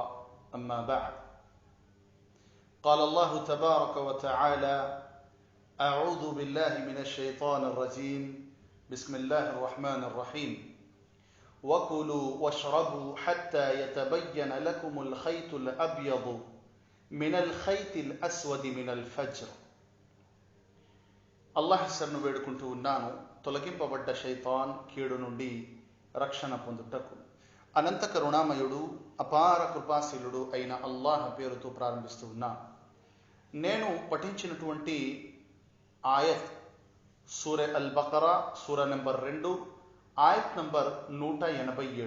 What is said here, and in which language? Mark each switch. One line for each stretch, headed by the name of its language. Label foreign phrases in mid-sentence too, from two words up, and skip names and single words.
Arabic: أما بعد، قال الله تبارك وتعالى: أعوذ بالله من الشيطان الرجيم. بسم الله الرحمن الرحيم. وكلوا واشربوا حتى يتبين لكم الخيط الأبيض من الخيط الأسود من الفجر.
Telugu: అల్లాహ్ శరణు వేడుకుంటూ ఉన్నాను, తొలగింపబడ్డ శైతాన్ కీడు నుండి రక్షణ పొందుటకు. అనంత కరుణామయుడు అపార కృపాశీలుడు అయిన అల్లాహ్ పేరుతో ప్రారంభిస్తూ ఉన్నాను. నేను పఠించినటువంటి ఆయత్ సూర అల్ బకరా, సూర నెంబర్ 2, ఆయత్ నంబర్ 187.